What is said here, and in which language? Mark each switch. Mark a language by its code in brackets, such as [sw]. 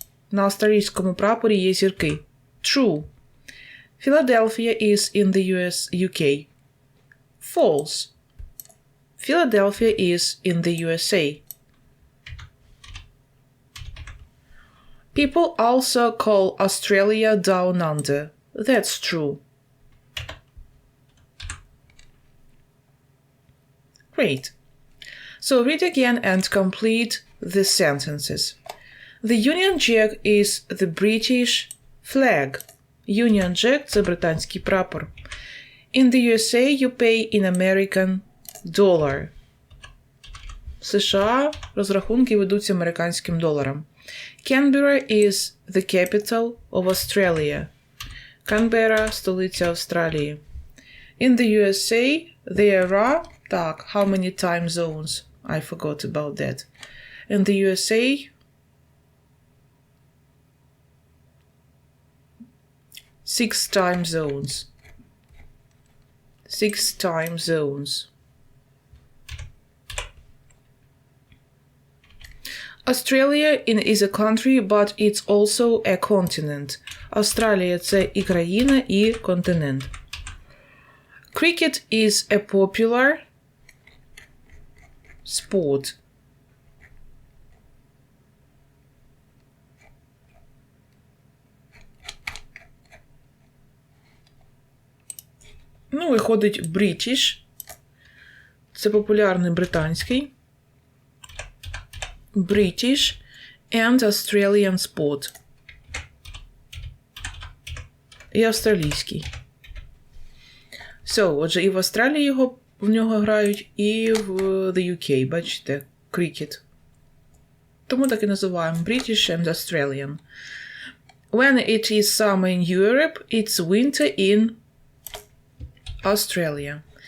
[uk] На австралійському прапорі є зірки. [en] True. Philadelphia is in the UK. False. Philadelphia is in the USA. People also call Australia Down Under. That's true. Great. So read again and complete the sentences. The Union Jack is the British flag. [uk] Union Jack – це британський прапор. [en] In the USA you pay in American dollar. [uk] В США розрахунки ведуться американським доларом. [en] Canberra is the capital of Australia. [uk] Канберра – столиця Австралії. [en] In the USA, there are... Так, how many time zones? I forgot about that. In the USA, 6 time zones. 6 time zones. Australia is a country, but it's also a continent. [uk] Австралія – це і країна, і континент. [en] Cricket is a popular sport. [uk] Ну, виходить British. Це популярний британський. [en] British and Australian sport. [uk] І австралійський. So, отже, і в Австралії в нього грають, і в the UK, бачите, cricket. Тому так і називаємо [en] British and Australian. When it is summer in Europe, it's winter in Australia.